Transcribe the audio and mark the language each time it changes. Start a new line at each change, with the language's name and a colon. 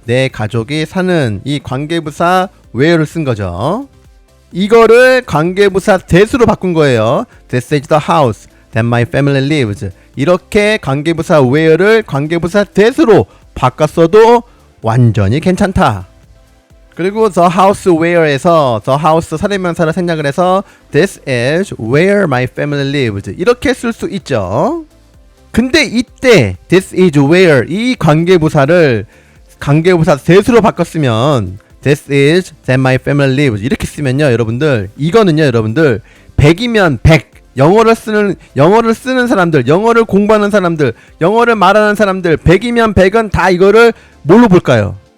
Korean: 내 가족이 사는 이 관계부사 where를 쓴 거죠. 이거를 관계부사 that으로 바꾼 거예요.
English: This is the house. that my family lives.
Korean: 이렇게 관계부사 where를 관계부사 that으로 바꿨어도 완전히 괜찮다. 그리고 the house where에서 the house 선행명사를 생략을 해서
English: this is where my family lives.
Korean: 이렇게 쓸 수 있죠. 근데 이때 this is where 이 관계부사를 관계부사 that으로 바꿨으면
English: this is that my family lives
Korean: 이렇게 쓰면요 여러분들 이거는요 여러분들 100이면 100 영어를 쓰는 사람들 영어를 공부하는 사람들 영어를 말하는 사람들 100이면 100은 다 이거를 뭘로 볼까요?